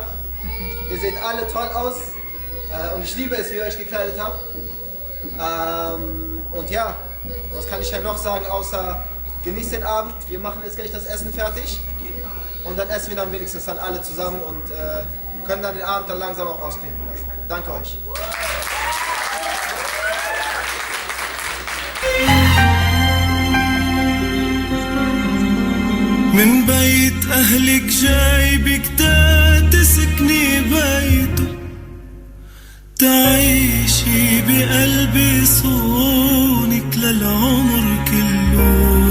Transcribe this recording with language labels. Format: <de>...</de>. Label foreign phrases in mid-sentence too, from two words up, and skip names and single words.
<de>Ihr seht alle toll aus und ich liebe es, wie ihr euch gekleidet habt. Und ja, was kann ich ja noch sagen, außer genießt den Abend. Wir machen jetzt gleich das Essen fertig und dann essen wir dann wenigstens dann alle zusammen und können dann den Abend dann langsam auch ausklinken lassen. Danke euch.</de> <ar>من بيت أهلك جايبك تسكني بيته، تعيشي بقلبي صونك للعمر كله،</ar>